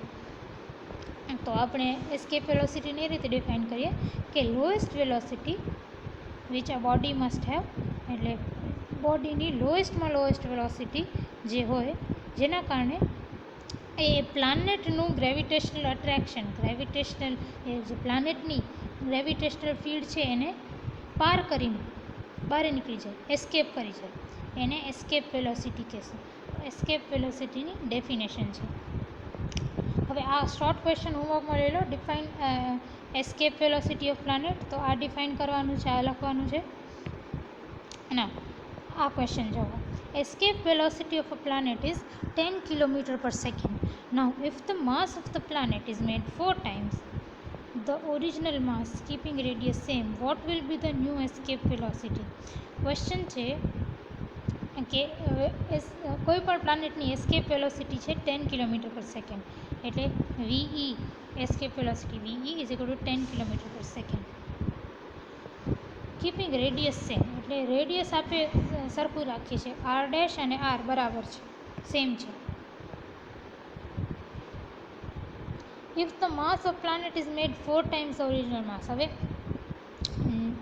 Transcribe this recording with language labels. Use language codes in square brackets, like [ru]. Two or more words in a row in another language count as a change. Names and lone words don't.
[gu] તો આપણે [en] escape velocity [gu] એ રીતે ડિફાઇન કરીએ કે [en] lowest velocity which [gu] આ [en] body must have, [gu] એટલે બોડીની [en] lowest velocity [gu] જે હોય જેના કારણે એ પ્લાનેટનું [en] gravitational attraction, [gu] એ જે પ્લાનેટની [en] gravitational field [gu] છે એને પાર કરીને બહાર નીકળી જાય, એસ્કેપ કરી જાય, એને [en] escape velocity [gu] કહેશું. [en] escape velocity definition [gu] છે. હવે આ [en] short question [gu] હોમવર્કમાં લઈ લો. [en] define escape velocity of planet. [gu] તો આ ડિફાઇન કરવાનું છે, આ લખવાનું છે. ના, આ ક્વેશ્ચન જુઓ. [en] Escape velocity of a planet is 10 km per second. Now, if the mass of the planet is made 4 times the original mass, keeping radius same, what will be the new escape velocity? [gu] Question છે કે કોઈ પણ પ્લાનેટની [en] escape velocity [gu] છે 10 [en] km per second, એટલે v escape velocity v is equal to 10 km per second. keeping radius same, [gu] એટલે રેડિયસ આપણે સરખું રાખીએ છીએ, r' અને r બરાબર છે, સેમ છે. [en] if the mass of planet is made 4 times original mass.